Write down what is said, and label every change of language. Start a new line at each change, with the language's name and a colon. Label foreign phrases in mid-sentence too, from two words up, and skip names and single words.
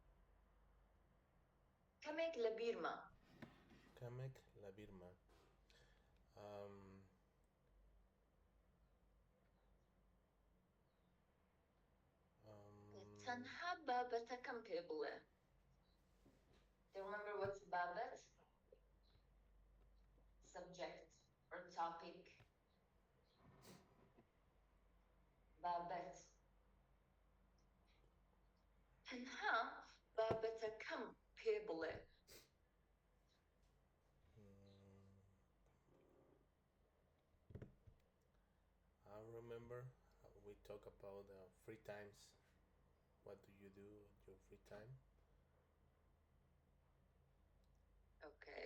Central Kurdish: کەمێک لە بیرمە. کەمێک لەبیرمە. تەنها بابەتەکەم پێ بڵێ.
English: Do you remember what's بابەت? Subject or topic.
Central Kurdish: بابەت. تەنها بابەتەکەم پێ بڵێ.
English: I remember we talk about free times. What do you do in your free time? Okay.